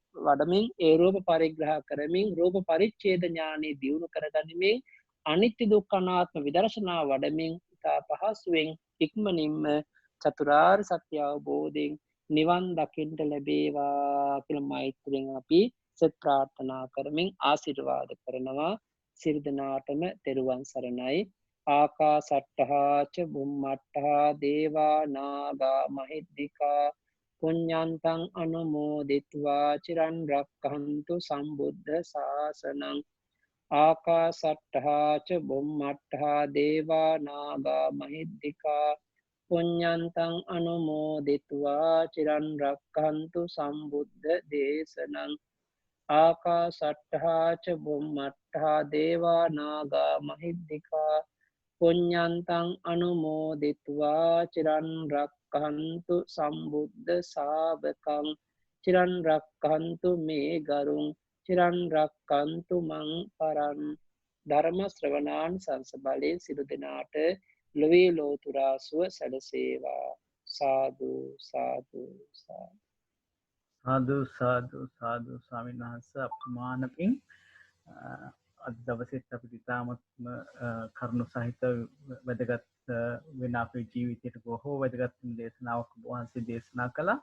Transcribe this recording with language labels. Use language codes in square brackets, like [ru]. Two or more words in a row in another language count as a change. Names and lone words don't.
[si] වඩමින් ඒ රූප පරිග්‍රහ කරමින් රූප පරිච්ඡේද ඥානෙ දියුණු කරගනිමින් අනිත්‍ය දුක්ඛ අනාත්ම විදර්ශනා වඩමින් ඉතා පහසුවෙන් ඉක්මනින්ම චතුරාර්ය සත්‍ය අවබෝධයෙන් නිවන් දකින්න ලැබේවා කියලා මෛත්‍රියෙන් අපි සත් ප්‍රාර්ථනා කරමින් ආශිර්වාද කරනවා. සියලු දෙනාටම තෙරුවන් සරණයි. [pi] ආකාසට්ඨා ච බුම්මට්ඨා දේවා නාග මහිද්దికා පුඤ්ඤන්තං අනුමෝදිත्वा චිරන් රක්ඛන්තු සම්බුද්ධ ශාසනං. ආකාසට්ඨා ච බුම්මට්ඨා දේවා නාග මහිද්దికා පුඤ්ඤන්තං අනුමෝදිත्वा චිරන් රක්ඛන්තු සම්බුද්ධ දේශනං. ආකාසට්ඨා ච බුම්මට්ඨා දේවා නාග මහිද්దికා පුඤ්ඤන්තං අනුමෝදිත्वा චිරන් රක්ඛන්තු සම්බුද්ධ ශාවකං. චිරන් රක්ඛන්තු මේ ගරුං චිරන් රක්ඛන්තු මං පරං. [si] ධර්ම ශ්‍රවණාන් සංස බලයෙන් සිදු දෙනාට ලොවේ ලෝතුරා සුව සැලසේවා. සාදු සාදු සාදු. සාදු සාදු සාදු ස්වාමීන් වහන්සේ අප්‍රමාණ පිං අද දවසේත් අපිට ඉතාමත්ම කරුණු සහිත වැදගත් වෙන අපේ ජීවිතයට බොහෝ වැදගත් දේශනාවක් ඔබ වහන්සේ දේශනා කළා.